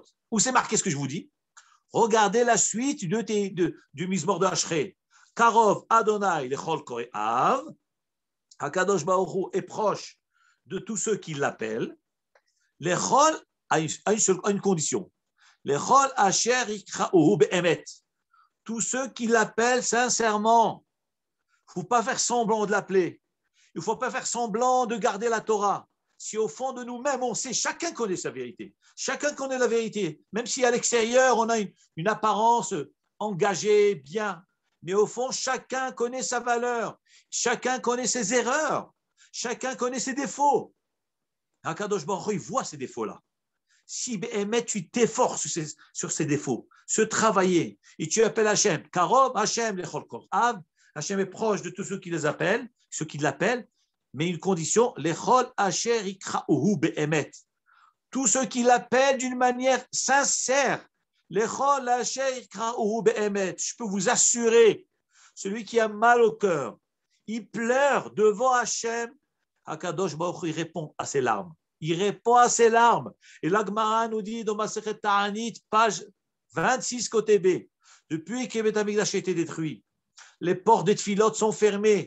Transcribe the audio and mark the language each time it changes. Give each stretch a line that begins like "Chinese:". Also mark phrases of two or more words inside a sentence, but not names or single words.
French: Où c'est marqué ce que je vous dis? Regardez la suite du Mizmor de Ashrei.
Hebrew: קרוב אדני לכל קוראיו.
French: Hakadosh Baruch Hu est proche de tous ceux qui l'appellent. Lechol a une condition.
Hebrew: לכל אשר יקראהו באמת.
French: Tous ceux qui l'appellent sincèrement. Il ne faut pas faire semblant de l'appeler. Il ne faut pas faire semblant de garder la Torah. Si au fond de nous-mêmes, on sait, chacun connaît sa vérité. Chacun connaît la vérité. Même si à l'extérieur, on a une apparence engagée, bien. Mais au fond, chacun connaît sa valeur. Chacun connaît ses erreurs. Chacun connaît ses défauts. Hakadosh Baruch Hu, il voit ces défauts-là. Si tu t'efforces sur ces défauts, se travailler, et tu appelles Hachem, Karov, Hachem,
Hebrew: לכל קוראיו,
French: Hachem est proche de tous ceux qui les appellent, ceux qui l'appellent, mais une condition,
Hebrew: לכל אשר יקראהו באמת.
French: Tous ceux qui l'appellent d'une manière sincère,
Hebrew: לכל אשר יקראהו באמת.
French: Je peux vous assurer, celui qui a mal au cœur, il pleure devant Hachem, Hakadosh Baruch Hu, il répond à ses larmes. Il répond à ses larmes. Et l'Agmara nous dit dans Masechet Ta'anit, page 26, côté B, Depuis que Beth Amikdash a été détruit, les portes des tfilotes sont fermées.